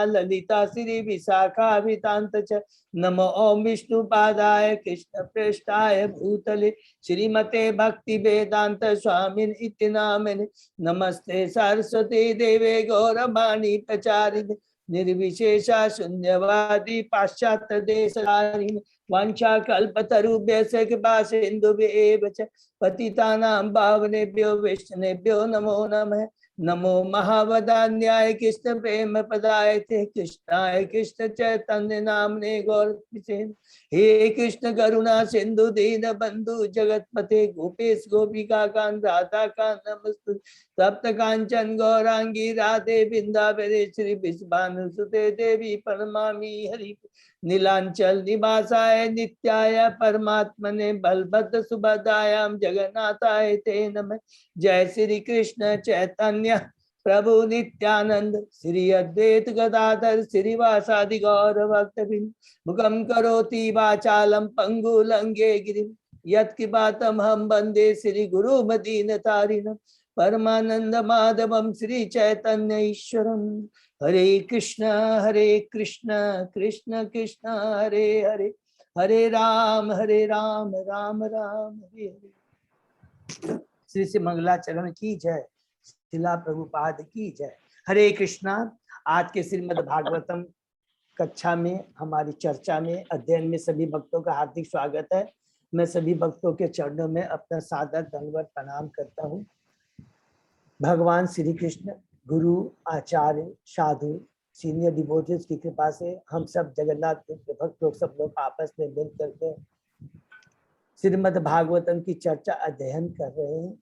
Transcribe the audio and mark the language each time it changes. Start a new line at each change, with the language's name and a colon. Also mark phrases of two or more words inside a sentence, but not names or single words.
Sanskrit: ललिता श्री विशाखाभितांत च नमो ओम विष्णु पादाय कृष्ण प्रेष्ठाय भूतले श्रीमते भक्ति वेदांत स्वामिन इति नामिने नमस्ते सरस्वती देवे गौरवाणी प्रचारिणे निर्विशेषा शून्यवादी पाश्चात्य देशधारिणी वांछा कल्पतरुभ्यश्च कृपा सिन्धुभ्येव च पतितानां पावनेभ्यो वैष्णवेभ्यो नमो नमः। नमो महावदान्याय कृष्ण प्रेम पदाय ते कृष्णाय कृष्ण चैतन्य नामने गौरक्षे। हे कृष्ण करुणा सिंधु दीन बंधु जगतपते गोपेश गोपिका कांत राधा कांत नमस्तुते। तप्त कांचन गौरांगी राधे वृंदावने श्री विश्वानुसुते देवी प्रणमामि हरि। नीलांचल निवासाय नित्याय परमात्मने बलभद्र सुभद्रायां जगन्नाथाय ते नमः। जय श्री कृष्ण चैतन्य प्रभु नित्यानंद श्री अद्वैत गदाधर श्रीवासादि गौर भक्तबिंद मुखम करोति वाचालम पंगु लंघे गिरिम यत्कृपातम हम वंदे श्री गुरु मदीन तारिणम परमानंद माधवम श्री चैतन्य ईश्वरम। हरे कृष्ण कृष्ण कृष्ण हरे हरे हरे राम राम राम हरे हरे।
Hindi: श्री श्री मंगलाचरण की जय, शिला प्रभुपाद की जय। हरे कृष्णा। आज के श्रीमद् भागवतम कक्षा में हमारी चर्चा में अध्ययन में सभी भक्तों का हार्दिक स्वागत है। मैं सभी भक्तों के चरणों में अपना सादर दंडवत प्रणाम करता हूँ। भगवान श्री कृष्ण गुरु आचार्य साधु
English: senior devotees
Hindi: की कृपा से हम सब जगन्नाथ भक्त लोग सब लोग आपस में मिल करके श्रीमद् भागवतम की चर्चा अध्ययन कर रहे हैं।